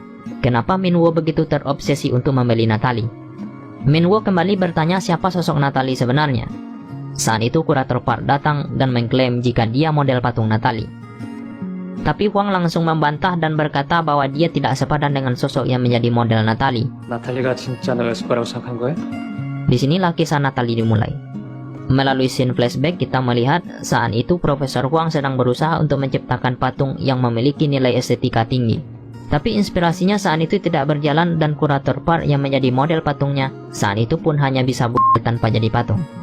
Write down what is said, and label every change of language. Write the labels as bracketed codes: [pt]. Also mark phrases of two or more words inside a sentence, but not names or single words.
[id] Kenapa Min Woo begitu terobsesi untuk membeli Natalie? Min Woo kembali bertanya siapa sosok Natalie sebenarnya. Saat itu kurator Park datang dan mengklaim jika dia model patung Natalie. Tapi Huang langsung membantah dan berkata bahwa dia tidak sepadan dengan sosok yang menjadi model Natalie. [ko] 나탈리가 진짜 널 에스파라고 생각한 거야? [id] Disinilah kisah Natalie dimulai. Melalui [en] scene flashback [id] kita melihat saat itu Profesor Huang sedang berusaha untuk menciptakan patung yang memiliki nilai estetika tinggi. Tapi inspirasinya saat itu tidak berjalan dan kurator Park yang menjadi model patungnya saat itu pun hanya bisa bugil tanpa jadi patung.